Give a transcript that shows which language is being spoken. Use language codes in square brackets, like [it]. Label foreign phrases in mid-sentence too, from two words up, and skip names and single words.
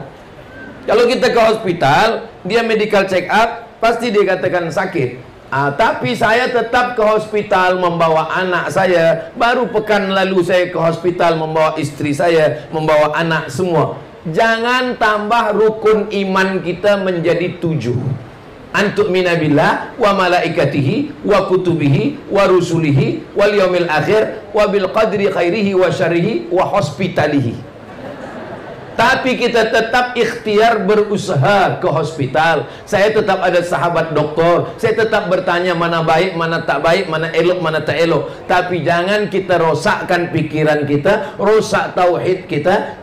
[ms] Kalau kita ke hospital, dia [en] medical check up, [ms] pasti dia katakan sakit. Tapi saya tetap ke hospital membawa anak saya. Baru pekan lalu saya ke hospital membawa isteri saya, membawa anak semua. Jangan tambah rukun iman kita menjadi 7. [ar] أن تؤمن بالله وملائكته وكتبه ورسله واليوم الآخر وبالقدر خيره وشره وهوسبيتاله. [ms] Tapi kita tetap ikhtiar berusaha ke hospital. Saya tetap ada sahabat doktor. Saya tetap bertanya mana baik, mana tak baik, mana elok, mana tak elok. Tapi jangan kita rosakkan pikiran kita, rosak tauhid kita.